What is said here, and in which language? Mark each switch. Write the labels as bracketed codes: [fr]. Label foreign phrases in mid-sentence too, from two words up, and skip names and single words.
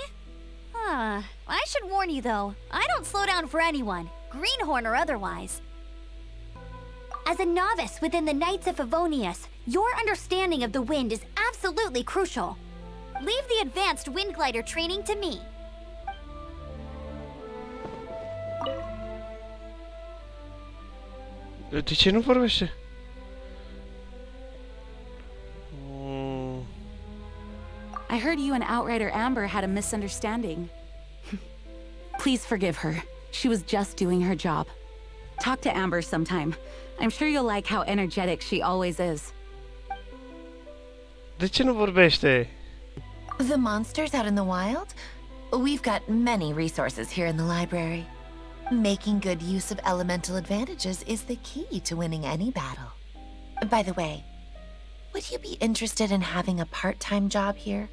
[en] I should warn you though, I don't slow down for anyone, greenhorn or otherwise. As a novice within the Knights of Favonius, your understanding of the wind is absolutely crucial. Leave the advanced wind glider training to me. [ro] De ce nu vorbește? [en] I heard you and Outrider Amber had a misunderstanding. Please forgive her. She was just doing her job. Talk to Amber sometime. I'm sure you'll like how energetic she always is. [ro] De ce nu vorbește? [en] The monsters out in the wild? We've got many resources here in the library. Making good use of elemental advantages is the key to winning any battle. By the way, would you be interested in having a part-time job here?